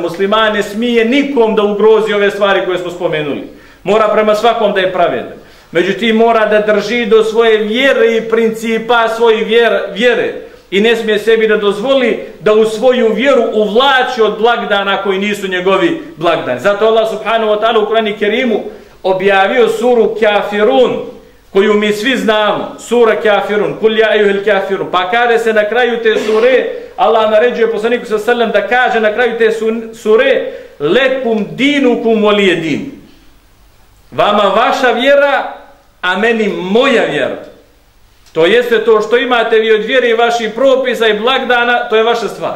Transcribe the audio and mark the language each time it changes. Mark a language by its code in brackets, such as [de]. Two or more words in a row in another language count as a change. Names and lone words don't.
[bs] Musliman ne smije nikom da ugrozi ove stvari koje smo spomenuli. Mora prema svakom da je pravedan. Međutim, mora da drži do svoje vjere i principa svoje vjere. I ne smije sebi da dozvoli da u svoju vjeru uvlači od blagdana koji nisu njegovi blagdani. Zato Allah [ar] سبحانه وتعالى [bs] u Kur'anu Kerimu objavio suru Kafirun, koju mi svi znamo. [ar] Sura Kafirun, قل يا أيها الكافرون. [bs] Pa kaže se na kraju te sure, Allah naređuje poslaniku [ar] صلى الله عليه وسلم [bs] da kaže na kraju te sure, [ar] لكم دينكم ولي دين. [bs] Vama vaša vjera, a meni moja vjera. To jeste to što imate vi od vjere i vaših propisa i blagdana, to je vaša stvar.